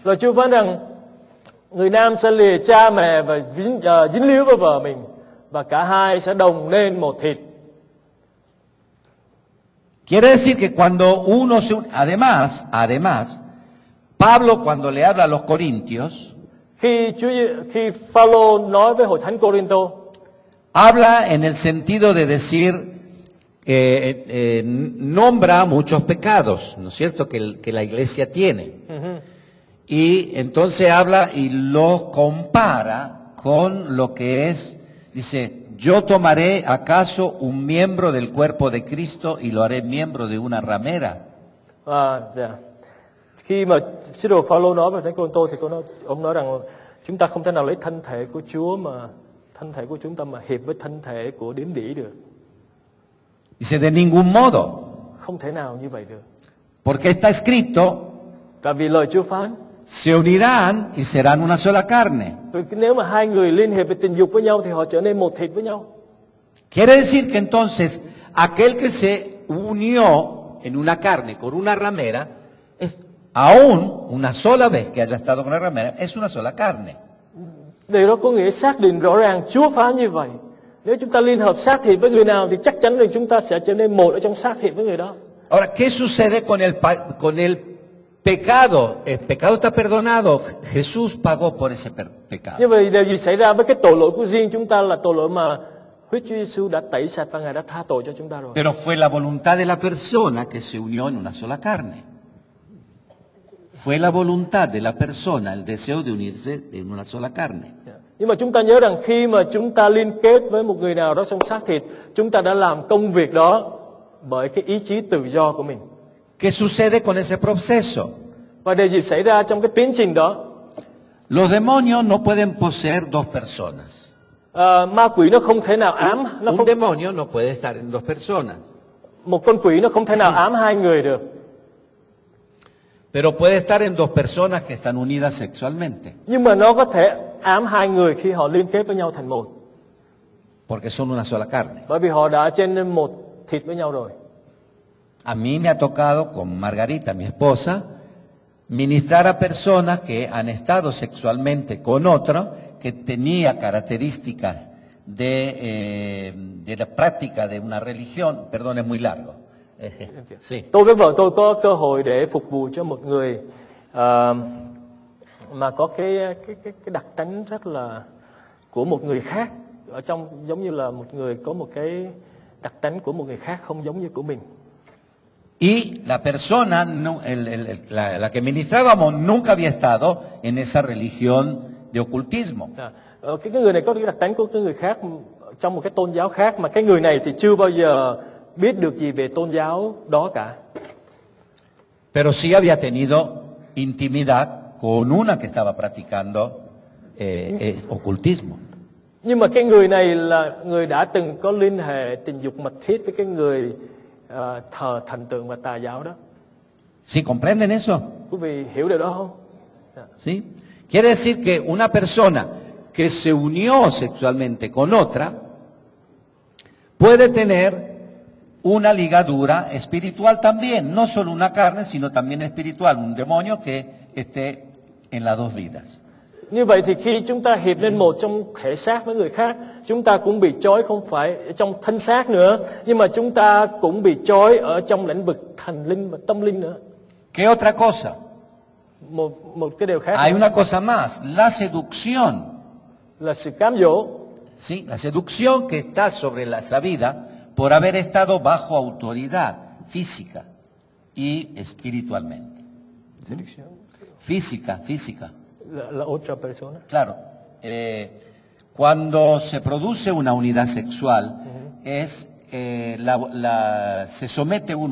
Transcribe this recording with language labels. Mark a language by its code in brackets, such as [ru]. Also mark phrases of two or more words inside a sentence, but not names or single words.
[vi] Lời Chúa phán rằng người nam sẽ lìa cha mẹ và dính líu với vợ mình, và cả hai sẽ đồng nên một thịt. [es] Quiere decir que cuando uno se une, además, Pablo cuando le habla a los corintios, [vi] Khi Phaolô nói với hội thánh Cô-rin-tô, [es] habla en el sentido de decir, nombra muchos pecados, ¿no es cierto?, que la iglesia tiene. Y entonces habla y lo compara con lo que es, dice, yo tomaré acaso un miembro del cuerpo de Cristo y lo haré miembro de una ramera. [vi] dạ. Khi mà sứ đồ Phaolô nói với thánh Cô-rin-tô thì ông nói rằng chúng ta không thể nào lấy thân thể của Chúa mà thân thể của chúng ta mà hiệp với thân thể của điếm đỉ được. [es] Dice, de ningún modo, [vi] Không thể nào như vậy được. [es] porque está escrito, [vi] Tại vì lời Chúa phán, [es] se unirán y serán una sola carne. [vi] vì nếu mà hai người liên hiệp về tình dục với nhau thì họ trở nên một thịt với nhau. [es] Quiere decir que entonces aquel que se unió en una carne con una ramera, es aún una sola vez que haya estado con la ramera, es una sola carne. [vi] Điều đó có nghĩa xác định rõ ràng Chúa phán như vậy. Nếu chúng ta liên hợp xác thịt với người nào thì chắc chắn rằng chúng ta sẽ trở nên một ở trong xác thịt với người đó. [es] Ahora, ¿qué sucede con el pecado? El pecado está perdonado. Jesús pagó por ese pecado. [vi] Như vậy điều gì xảy ra với cái tội lỗi của riêng chúng ta là tội lỗi mà huyết Chúa Giêsu đã tẩy sạch và Ngài đã tha tội cho chúng ta rồi. [es] Pero fue la voluntad de la persona que se unió en una sola carne. Fue la voluntad de la persona, el deseo de unirse en una sola carne. [vi] Nhưng mà chúng ta nhớ rằng khi mà chúng ta liên kết với một người nào đó trong xác thịt, chúng ta đã làm công việc đó bởi cái ý chí tự do của mình. [es] ¿Qué sucede con ese proceso? [vi] Và điều gì xảy ra trong cái tiến trình đó? [es] Los demonios no pueden poseer dos personas. [vi] Ma quỷ nó không thể nào ám, [es] Un demonio no puede estar en dos personas, [vi] một con quỷ nó không thể nào ám hai người được. [es] pero puede estar en dos personas que están unidas sexualmente, [vi] Nhưng mà nó có thể ám hai người khi họ liên kết với nhau thành một, [es] porque son una sola carne. [vi] bởi vì họ đã trở nên một thịt với nhau rồi. [es] A mí me ha tocado con Margarita, mi esposa, ministrar a personas que han estado sexualmente con otro que tenía características de la práctica de una religión. Perdón, es muy largo. Sí. [vi] Tôi với vợ tôi có cơ hội để phục vụ cho một người mà có cái đặc tính rất là của một người khác, ở trong giống như là một người có một cái đặc tính của một người khác không giống như của mình. [es] Y la persona, la que ministrábamos, nunca había estado en esa religión de ocultismo. [vi] Cái người này có cái đặc tính của cái người khác trong một cái tôn giáo khác, mà cái người này thì chưa bao giờ biết được gì về tôn giáo đó cả. [es] pero sí había tenido intimidad con una que estaba practicando ocultismo. [vi] Nhưng mà cái người này là người đã từng có liên hệ tình dục mật thiết với cái người thờ thần tượng và tà giáo đó. [es] ¿Sí comprenden eso? [vi] Quý vị hiểu điều đó không? [es] ¿Sí? Quiere decir que una persona que se unió sexualmente con otra puede tener una ligadura espiritual también, no solo una carne, sino también espiritual, un demonio que esté en las dos vidas. [vi] Như vậy thì khi chúng ta hiệp lên một trong thể xác với người khác, chúng ta cũng bị trói không phải trong thân xác nữa, nhưng mà chúng ta cũng bị trói ở trong lĩnh vực thần linh và tâm linh nữa. [es] ¿Qué otra cosa? [vi] Một cái điều khác [es] Hay una cosa más, la seducción. [vi] là sự cám dỗ. [es] ¿Sí? La seducción que está sobre esa vida por haber estado bajo autoridad física y espiritualmente. Física. La otra persona. Claro, cuando se produce una unidad sexual, se somete uno a otro.